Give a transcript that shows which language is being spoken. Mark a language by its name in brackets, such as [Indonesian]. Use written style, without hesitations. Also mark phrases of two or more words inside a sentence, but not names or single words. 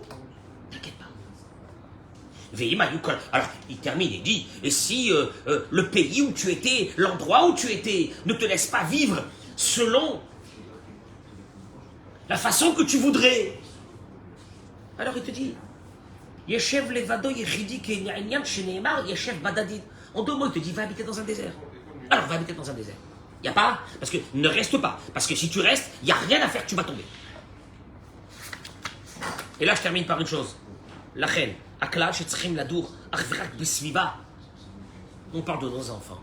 [French] T'inquiète pas. Alors, il termine et dit, et si le pays où tu étais, l'endroit où tu étais, ne te laisse pas vivre selon la façon que tu voudrais, alors il te dit, [Hebrew] ישב לבדו יחידי כענין שנאמר ישב בדד. [French] En 2 mots, il te dit, va habiter dans un désert. Alors, va habiter dans un désert. Il n'y a pas, parce que ne reste pas. Parce que si tu restes, il n'y a rien à faire, tu vas tomber. Et là, je termine par une chose. La reine, Aklal, Shetzrim, Ladour, Achvirak, Besviva. On parle de nos enfants.